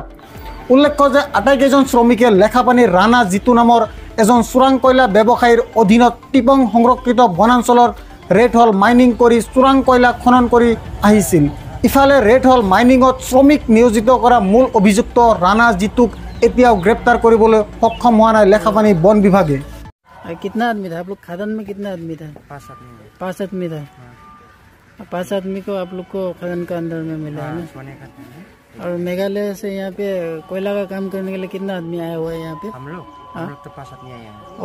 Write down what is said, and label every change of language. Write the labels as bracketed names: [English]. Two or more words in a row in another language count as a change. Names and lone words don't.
[Assamese] উল্লেখ্য যে আটাইকেইজন শ্ৰমিকে লেখাপানীৰ ৰাণা জিতু নামৰ এজন চোৰাং কয়লা ব্যৱসায়ীৰ অধীনত টিপং সংৰক্ষিত বনাঞ্চলৰ ৰেড হল মাইনিং কৰি চোৰাং কয়লা খনন কৰি আহিছিল। ইফালে ৰেড হল মাইনিঙত শ্ৰমিক নিয়োজিত কৰা মূল অভিযুক্ত ৰাণা জিতুক এতিয়াও গ্ৰেপ্তাৰ কৰিবলৈ সক্ষম হোৱা নাই লেখাপানী বন বিভাগে। [Hindi] कितना आदमी था आप लोग खदान में? कितना आदमी था? 5 आदमी था। 5 आदमी को आप लोग को खदान का अंदर में मिला है ना? और मेघालय से यहाँ पे कोयला का काम करने के लिए कितना आदमी आया हुआ है यहाँ पे? हम लोग तो 5 आदमी आए हैं।